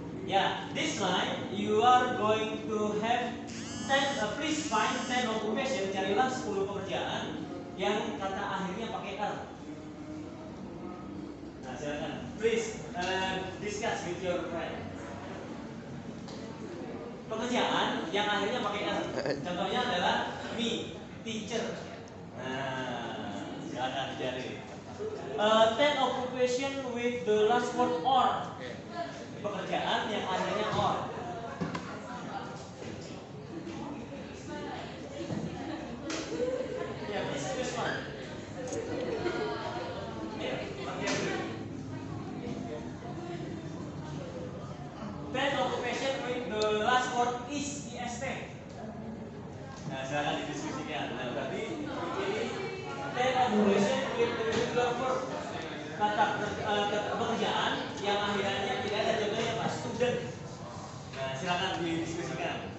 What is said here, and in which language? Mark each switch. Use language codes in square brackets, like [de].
[en] Yeah, this line you are going to have 10. Please find 10 occupation. [id] Carilah 10 pekerjaan yang kata akhirnya pakai R. Nah, silakan. [en] Please discuss with your friend. [id] pekerjaan yang akhirnya pakai R. Contohnya adalah me, teacher. Nah, silakan dicari. [en] Ten occupation with the last word or. [id] Pekerjaan yang akhirnya or. [en] Ya, this one. [id] Ya, bagian dulu. [en] Ten occupation with the last word is est. [id] Nah, silakan didiskusikan. Nah, berarti ini [en] ten occupation with the regular verb. [id] Kata pekerjaan yang akhirnya tidak ada contohnya Pak, student. Nah, silakan didiskusikan.